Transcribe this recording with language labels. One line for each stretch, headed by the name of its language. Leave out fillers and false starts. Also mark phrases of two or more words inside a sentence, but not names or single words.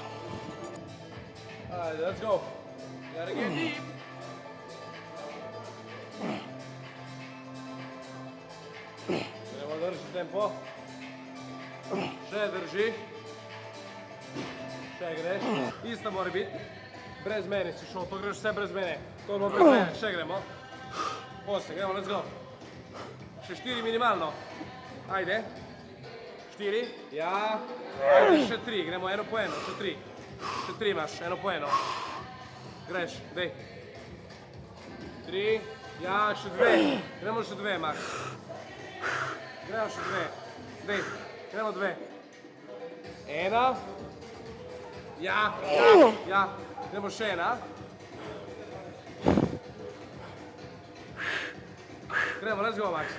Slovenian: Ajde,
English: let's go. Gotta get deep.
Slovenian: Treba držati tempo. Še drži. Še greš. Isto mora biti. Brez mene si šel, to greš vse brez mene. To bo brez mene, še gremo. 8, gremo,
English: let's go.
Slovenian: Še 4 minimalno. Ajde. 4. Ja. Ajde, še 3, gremo 1 po 1, še 3. Še 3 imaš, 1 po 1. Greš, dej. 3. Ja, še 2. Gremo še 2, Max. Gremo še 2. Dej, gremo 2. 1. Ja. Gremo še 1. Gremo,
English: let's go, Max.